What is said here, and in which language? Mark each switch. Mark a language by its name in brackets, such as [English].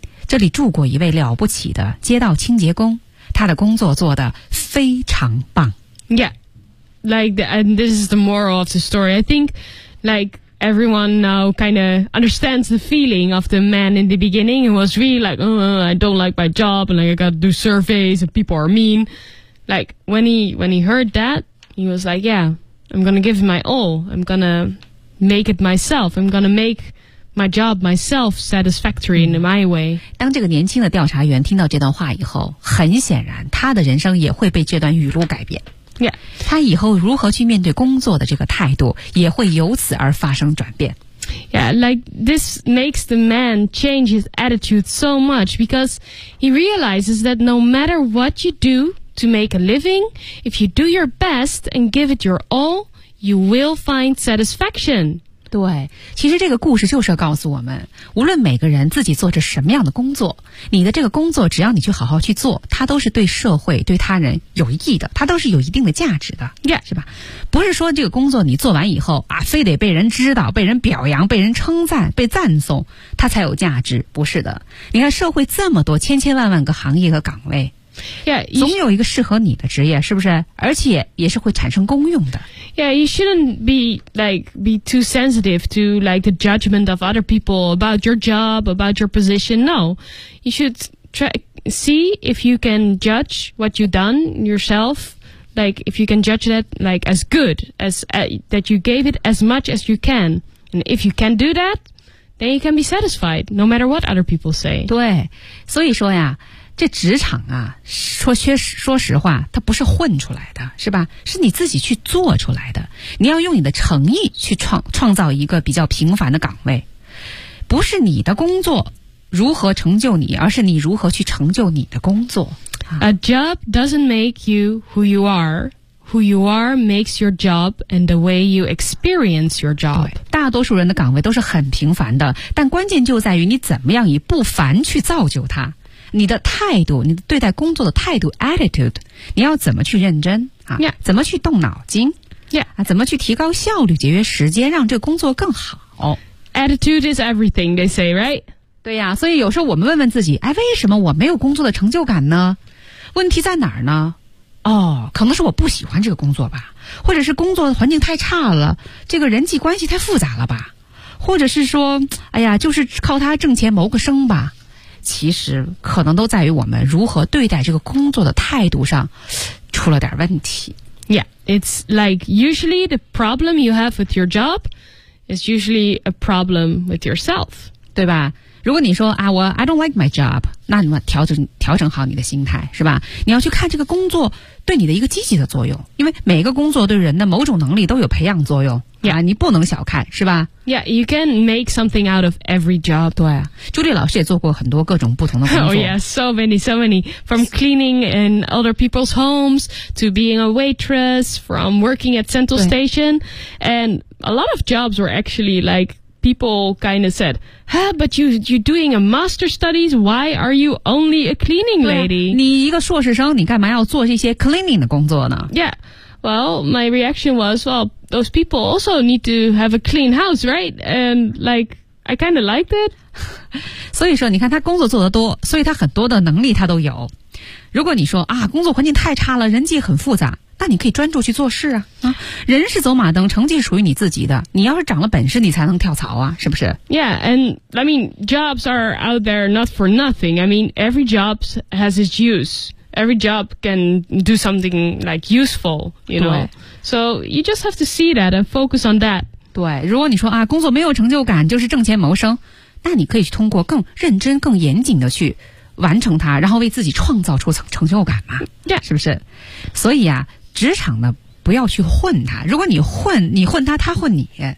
[Chinese] 这里住过一位了不起的街道清洁工，他的工作做得非常棒。 [English] Yeah, like, the, and this is the moral of the story. I think, like, everyone now kind of understands the feeling of the man in the beginning. It was really like, I don't like my job, and like, I gotta do surveys, and people are mean. Like, when he heard that, he was like, yeah, I'm gonna give my all. I'm gonna make it myself. I'm gonna make... My job, myself, satisfactory in my way. [Chinese] 当这个年轻的调查员听到这段话以后，很显然他的人生也会被这段语录改变。 [English] Yeah. [Chinese] 他以后如何去面对工作的这个态度也会由此而发生转变。 [English] Yeah, like this makes the man change his attitude so much because he realizes that no matter what you do to make a living, if you do your best and give it your all, you will find satisfaction. [Chinese] 对，其实这个故事就是要告诉我们，无论每个人自己做着什么样的工作，你的这个工作只要你去好好去做，它都是对社会对他人有益的，它都是有一定的价值的、 [English] yeah. [Chinese] 是吧，不是说这个工作你做完以后啊，非得被人知道，被人表扬，被人称赞，被赞颂，它才有价值，不是的。你看社会这么多千千万万个行业和岗位，总有一个适合你的职业，是不是？而且也是会产生功用的。 [English] Yeah, you shouldn't be too sensitive to like the judgment of other people about your job, about your position. No, you should see if you can judge what you've done yourself. Like if you can judge that like as good as that you gave it as much as you can. And if you can do that, then you can be satisfied, no matter what other people say. [Chinese] 对，所以说呀。这职场啊，说实话，它不是混出来的，是吧？是你自己去做出来的。你要用你的诚意去创造一个比较平凡的岗位，不是你的工作如何成就你，而是你如何去成就你的工作。 [English] A job doesn't make you who you are. Who you are makes your job and the way you experience your job. [Chinese] 对，大多数人的岗位都是很平凡的，但关键就在于你怎么样以不凡去造就它。你的态度，你对待工作的态度 ，attitude， 你要怎么去认真啊？ [English] Yeah. [Chinese] 怎么去动脑筋？ [English] Yeah. [Chinese] 啊，怎么去提高效率，节约时间，让这个工作更好 [English] ？Attitude is everything, they say, right? [Chinese] 对呀、啊，所以有时候我们问问自己，哎，为什么我没有工作的成就感呢？问题在哪儿呢？哦，可能是我不喜欢这个工作吧，或者是工作环境太差了，这个人际关系太复杂了吧，或者是说，哎呀，就是靠他挣钱谋个生吧。其实可能都在于我们如何对待这个工作的态度上出了点问题。 [English] Yeah, it's like usually the problem you have with your job is usually a problem with yourself. [Chinese] 对吧？如果你说啊，我 [English] I don't like my job， [Chinese] 那你要调整好你的心态，是吧？你要去看这个工作对你的一个积极的作用，因为每个工作对人的某种能力都有培养作用。 [English] Yeah， [Chinese] 你不能小看，是吧 [English] ？Yeah， you can make something out of every job。 [Chinese] 对，朱莉老师也做过很多各种不同的工作。 [English] Oh yeah， so many， so many， from cleaning in other people's homes to being a waitress， from working at Central Station， and a lot of jobs were actually like people kind of said， "Huh, but you're doing a master studies. Why are you only a cleaning lady？" [Chinese] 你一个硕士生，你干嘛要做这些 cleaning 的工作呢 [English] ？Yeah。 Well, my reaction was, well, those people also need to have a clean house, right? And like, I kind of liked it. [Chinese] 所以说你看他工作做得多，所以他很多的能力他都有。如果你说啊，工作环境太差了，人际很复杂，那你可以专注去做事啊。啊，人是走马灯，成绩属于你自己的。你要是长了本事，你才能跳槽啊，是不是 [English] ？Yeah, and I mean, jobs are out there not for nothing. I mean, every job has its use. Every job can do something like useful, you know. So you just have to see that and focus on that. [Chinese] 对，如果你说啊，工作没有成就感，就是挣钱谋生，那你可以通过更认真、更严谨的去完成它，然后为自己创造出成就感嘛。 [English] Yeah. [Chinese] 是不是？所以啊，职场呢，不要去混它。如果你混它，它混你。